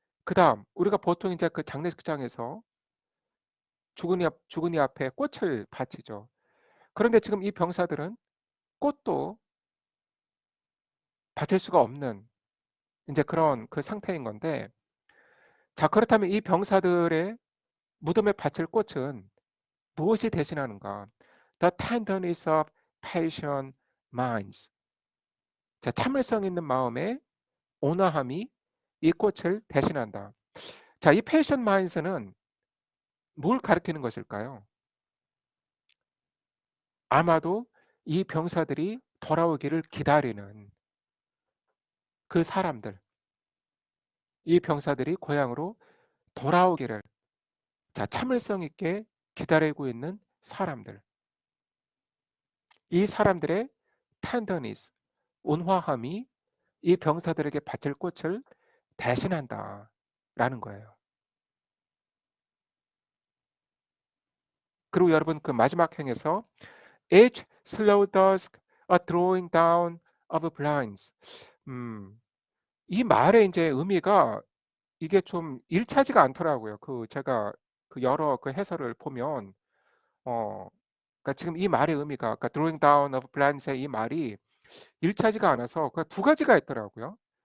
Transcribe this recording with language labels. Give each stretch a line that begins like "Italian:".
Korean: 그 다음, 우리가 보통 이제 그 장례식장에서 죽은이 앞에 꽃을 바치죠. 그런데 지금 이 병사들은 꽃도 바칠 수가 없는 이제 그런 그 상태인 건데, 자, 그렇다면 이 병사들의 무덤에 바칠 꽃은 무엇이 대신하는가?
English: The tenderness of patient minds.
Korean: 자, 참을성 있는 마음의 온화함이 이 꽃을 대신한다. 자, 이 patient minds는 뭘 가리키는 것일까요? 아마도 이 병사들이 돌아오기를 기다리는 그 사람들, 이 병사들이 고향으로 돌아오기를 자, 참을성 있게 기다리고 있는 사람들, 이 사람들의 tenderness, 온화함이 이 병사들에게 바칠 꽃을 대신한다 라는 거예요. 그리고 여러분 그 마지막 행에서
English: each slow dusk a drawing down of blinds.
Korean: 음, 이 말의 이제 의미가 이게 좀 일차지가 않더라고요. 그 제가 그 여러 그 해설을 보면 어 그러니까 지금 이 말의 의미가 그러니까
English: drawing down of blinds의
Korean: 이 말이 일차지가 않아서 그 두 가지가 있더라고요.